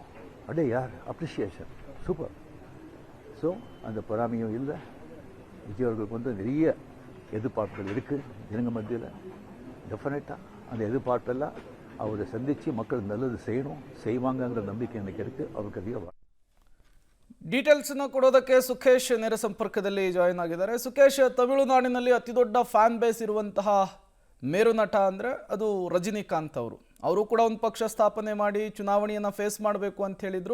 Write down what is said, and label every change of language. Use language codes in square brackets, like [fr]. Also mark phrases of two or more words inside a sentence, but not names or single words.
[ta] அடே யார் அப்ரிஷியேஷன், சூப்பர். ஸோ அந்த பொறாமையும் இல்லை. விஜய் அவர்களுக்கு நிறைய எதிர்பார்ப்புகள் இருக்குது ஜனங்க மத்தியில். டெஃபினட்டாக அந்த எதிர்பார்ப்பெல்லாம் அவரை சந்தித்து மக்கள் நல்லது செய்வாங்கங்கிற ನಂಬಿಕೆ எனக்கு இருக்குது. [kn] ಅವರಿಗೆ ಅಧಿಕ ಡೀಟೇಲ್ಸ್ನ ಕೊಡೋದಕ್ಕೆ ಸುಖೇಶ್ ನೇರ ಸಂಪರ್ಕದಲ್ಲಿ ಜಾಯಿನ್ ಆಗಿದ್ದಾರೆ. ಸುಖೇಶ್, ತಮಿಳುನಾಡಿನಲ್ಲಿ ಅತಿ ದೊಡ್ಡ ಫ್ಯಾನ್ ಬೇಸ್ ಇರುವಂತಹ ಮೇರು ನಟ ಅಂದರೆ ಅದು ರಜನಿಕಾಂತ್ ಅವರು ಕೂಡ ಒಂದು ಪಕ್ಷ ಸ್ಥಾಪನೆ ಮಾಡಿ ಚುನಾವಣೆಯನ್ನು ಫೇಸ್ ಮಾಡಬೇಕು ಅಂತ ಹೇಳಿದರು.